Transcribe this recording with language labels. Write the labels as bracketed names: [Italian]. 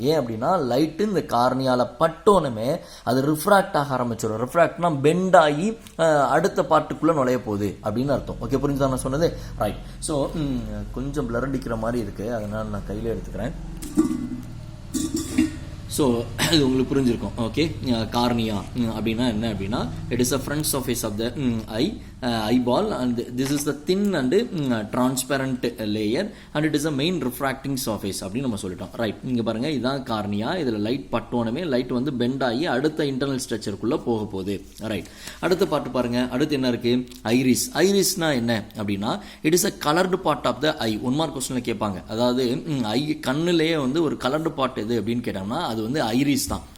[Tamil] ஏன் அப்படின்னா லைட்டு இந்த கார்னியாவில் பட்டோனுமே அது ரிஃப்ராக்ட் ஆக ஆரம்பிச்சிடும். ரிஃப்ராக்ட்னா பெண்ட் ஆகி அடுத்த பார்ட்டுக்குள்ளே நுழைய போகுது அப்படின்னு அர்த்தம். ஓகே, புரிஞ்சுதான் நான் சொன்னது? ரைட். ஸோ கொஞ்சம் பிளர் அடிக்கிற மாதிரி இருக்குது, அதனால் நான் கையில் எடுத்துக்கிறேன். ஸோ இது உங்களுக்கு புரிஞ்சிருக்கும். ஓகே, கார்னியா அப்படின்னா என்ன அப்படின்னா [English] it is a front surface of the eyeball and this is the thin and transparent layer and it is a main refracting surface [Tamil] அப்படின்னு நம்ம சொல்லிட்டோம். ரைட், இங்கே பாருங்கள், இதுதான் கார்னியா. இதில் லைட் பட்டோனமே லைட் வந்து பெண்ட் ஆகி அடுத்த இன்டர்னல் ஸ்ட்ரக்சருக்குள்ளே போக போகுது. ரைட், அடுத்த பார்ட்டு பாருங்கள். அடுத்து என்ன இருக்குது, ஐரிஸ். ஐரிஸ்னா என்ன அப்படின்னா [English] It is a coloured part of the eye. [Tamil] 1 mark கொஸ்டினில் கேட்பாங்க. அதாவது ஐ கண்ணுலேயே வந்து ஒரு கலர்டு பார்ட் எது அப்படின்னு கேட்டோம்னா அது வந்து ஐரிஸ் தான்.